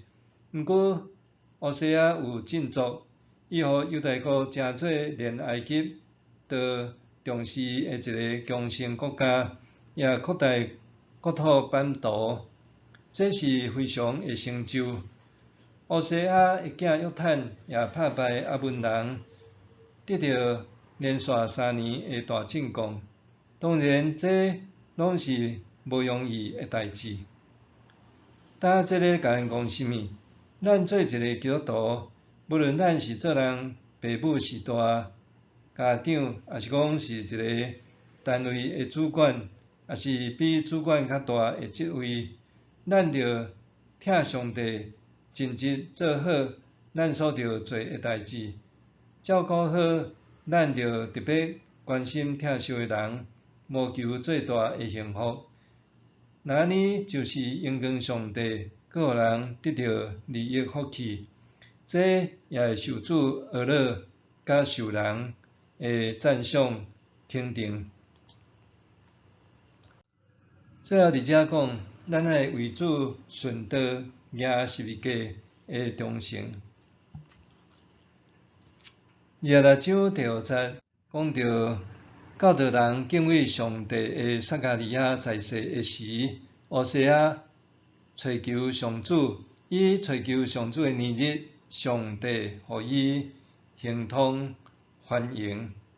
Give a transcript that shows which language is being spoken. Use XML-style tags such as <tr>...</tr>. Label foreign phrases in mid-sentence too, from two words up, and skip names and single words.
<nan>毋过乌西亚有振作，伊互犹大国诚做连埃及都重视的一个强盛国家，也扩大国土版图，这是非常的成就。乌西亚的囝约坦也打败阿文人，得到连续3年的大进贡。当然，这拢是无容易的代志。呾这咧甲咱讲啥物？咱做一个基督徒，无论咱是做人爸母是大家长，也是讲是一个单位的主管，也是比主管较大的职位，咱着听上帝，尽职做好咱所着做的代志。照顾好，咱着特别关心疼惜的人，无求最大的幸福。那安尼就是荣光上帝，佮互人得到利益福气，这也会受主呵乐，甲受人的赞赏肯定。最后伫遮讲，咱爱为主顺道行十字架的忠诚。26章第5节讲到，教导人敬畏上帝的撒迦利亚在世的时，乌西亚找求上主，伊找求上主的年日，上帝互伊亨通繁荣。</nan>